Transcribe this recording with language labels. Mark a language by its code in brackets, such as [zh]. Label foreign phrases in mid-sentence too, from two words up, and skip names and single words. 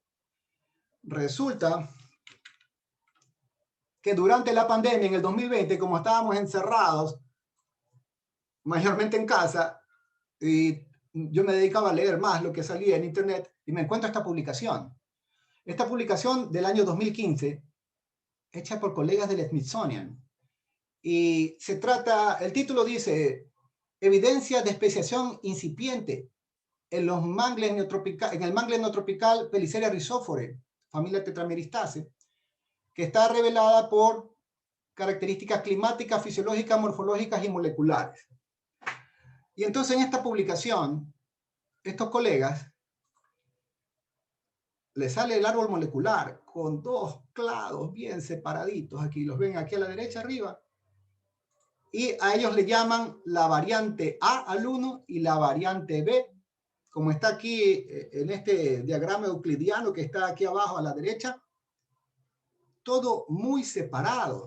[es] Resulta que durante la pandemia, en el 2020, como estábamos encerrados, mayormente en casa, y yo me dedicaba a leer más lo que salía en internet, y me encuentro esta publicación. Esta publicación del año 2015, hecha por colegas del Smithsonian. Y se trata, el título dice, evidencia de especiación incipiente en los mangles en el mangle neotropical Peliceria rhizophore, familia Tetrameristaceae, que está revelada por características climáticas, fisiológicas, morfológicas y moleculares. Y entonces en esta publicación, estos colegas, les sale el árbol molecular con dos clados bien separaditos, aquí los ven aquí a la derecha arriba, y a ellos le llaman la variante A al 1 y la variante B, como está aquí en este diagrama euclidiano que está aquí abajo a la derecha, todo muy separado.